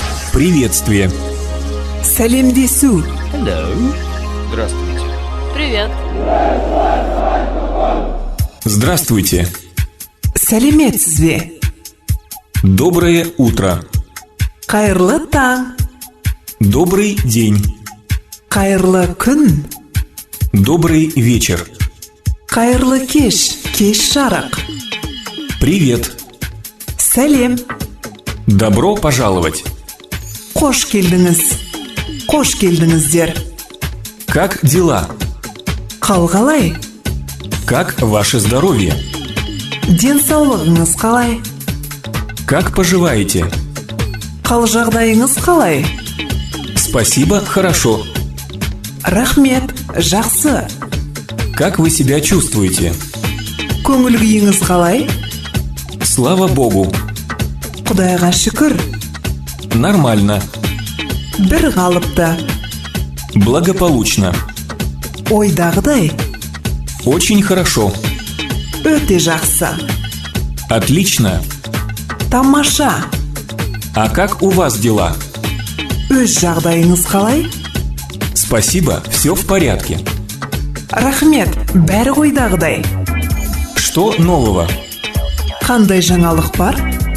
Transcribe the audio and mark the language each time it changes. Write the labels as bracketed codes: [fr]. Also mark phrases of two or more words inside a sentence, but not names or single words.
[ru] Приветствие. [kk] Сәлемдесу. [ru] Hello. Здравствуйте. Привет. Здравствуйте. [kk] Сәлеметсіз бе? [ru] Доброе утро. [kk] Қайырлы таң. [ru] Добрый день. [kk] Қайырлы күн. [ru] Добрый вечер. [kk] Қайырлы кеш. Кеш жарық. [ru] Привет. [kk] Сәлем. [ru] Добро пожаловать. [kk] Қош келдіңіз. Қош келдіңіздер. [ru] Как дела? [kk] Қал қалай? [ru] Как ваше здоровье? [kk] Денсаулығыңыз қалай? [ru] Как поживаете? [kk] Қал жағдайыңыз қалай? [ru] Спасибо, хорошо. [kk] Рахмет, жақсы. [ru] Как вы себя чувствуете? [kk] Көңіл күйіңіз қалай? [ru] Слава Богу. [kk] Құдайға шүкір. [ru] Нормально. [kk] Бір қалыпты. [ru] Благополучно. [kk] Ойдағыдай. [ru] Очень хорошо. [kk] Өте жақсы. [ru] Отлично. [kk] Тамаша. [ru] А как у вас дела? [kk] Өз жағдайыңыз қалай? [ru] Спасибо, все в порядке. [kk] Рахмет, бәрі ойдағыдай. [ru] Что нового? [kk] Қандай жаңалық бар?